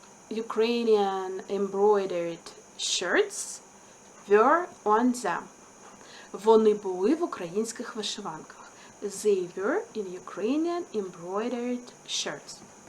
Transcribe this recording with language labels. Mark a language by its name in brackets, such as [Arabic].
[English] Ukrainian embroidered shirts were on them. [Ukrainian] Вони були в українських вишиванках. [English] They were in Ukrainian embroidered shirts.